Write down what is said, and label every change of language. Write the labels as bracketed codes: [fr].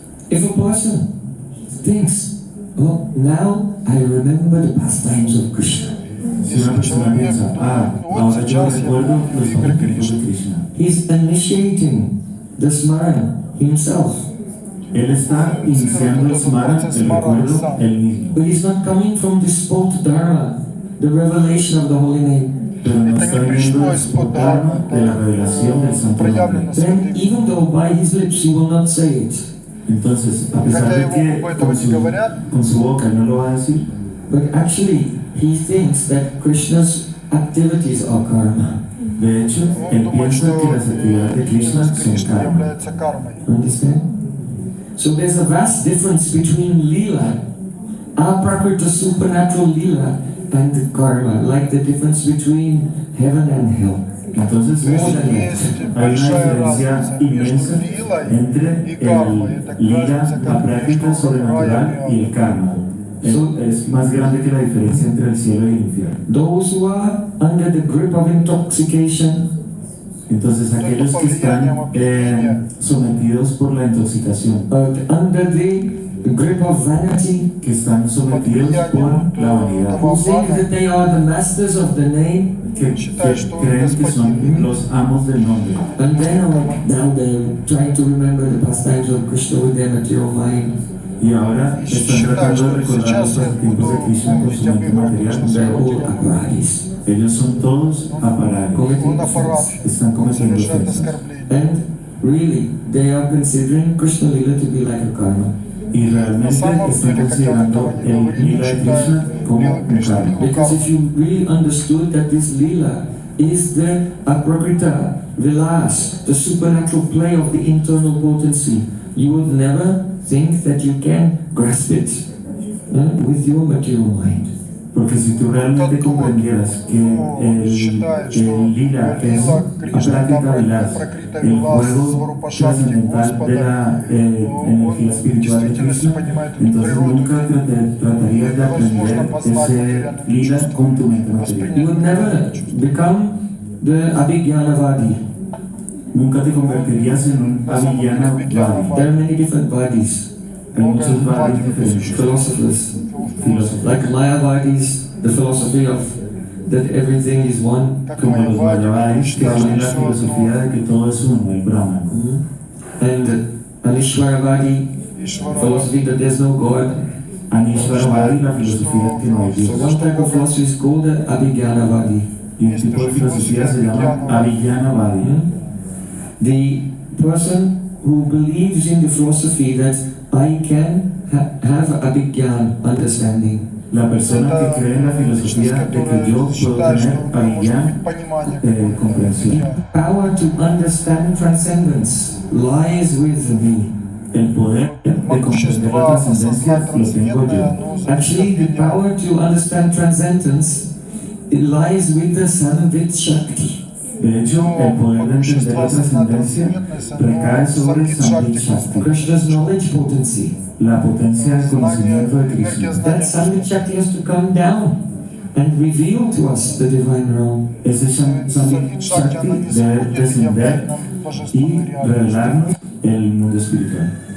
[en] If a person thinks, oh, now I remember the pastimes of Krishna, [es] Si una persona piensa, ahora yo recuerdo los pasatiempos de Krishna, [en] he's initiating the smarana himself. [es] él está iniciando el smara, el recuerdo, él mismo. [en] But he's not coming from the spot dharma, the revelation of the holy name. [es] Pero no está viendo el dharma de la revelación del santo nombre. [en] Then, even though by his lips he will not say it, [es] Entonces, a pesar de que con su boca no lo va a decir, [en] but actually he thinks that Krishna's activities are karma. [es] de hecho, él piensa que las actividades de Krishna son karma. [en] Understand? So there's a vast difference between lila, aprakrita supernatural lila, and the karma, like the difference between heaven and hell. [es] Entonces, hay una diferencia inmensa entre el lila, la práctica sobrenatural y el karma. Es más grande que la diferencia entre el cielo y el infierno. [en] Those who are under the grip of intoxication, [es] Entonces aquellos que están sometidos por la intoxicación, [en] under the grip of vanity, [es] que están sometidos por la vanidad, [en] who think that they are the masters of the name, [es] que creen que son los amos del nombre. [en] and then now they're trying to remember the pastimes of Krishna with their material mind. [es] Y ahora están tratando de recordar los pasatiempos de Krishna con su mente material. [en] They're all aparadis. [es] Ellos son todos aparadis, están cometiendo ofensas. [en] And really, they are considering Krishna Lila to be like a karma. [es] Y realmente están considerando el lila de Krishna como un karma. [en] Because if you really understood that this Lila is the aprakrita, vilas, the supernatural play of the internal potency, you would never think that you can grasp it with your material mind. [es] Porque si tú realmente comprendieras que el lila es apráctica vilas, el juego trascendental de la energía espiritual de Krishna, entonces nunca tratarías de aprender ese lila con tu mente material. [en] You would never become the Abhijnanavadi. [es] Nunca te convertirías en un Abhijnanavadi. [en] There are many different vadis. [es] Hay muchos vadis diferentes. [en] Philosophers. Like Mayavadis, the philosophy of that everything is one. [es] Como los Mayavadis, que tienen la filosofía de que todo es uno, el Brahman. [en] And Anishwaravadi, philosophy that there's no God. [es] Anishwaravadi, la filosofía de que no hay [en] So [es] Dios. [en] one type of philosophy is called the Abhijnanavadi. [es] Y un tipo de filosofía se llama Abhijnanavadi. [en] The person who believes in the philosophy that I can have Abhijnan understanding. [es] La persona que cree en la filosofía de que yo puedo tener Abhijnan comprensión. [en] Power to understand transcendence lies with me. [es] El poder de comprender la trascendencia lo tengo yo. [en] Actually, the power to understand transcendence, it lies with the Samvit Shakti. [es] De hecho, el poder de entender la trascendencia recae sobre Samvit Shakti, [en] Krishna's knowledge potency. [es] la potencia del conocimiento de Krishna. [en] That Samvit Shakti has to come down and reveal to us the divine realm. [es] Ese Samvit Shakti debe descender y revelarnos el mundo espiritual.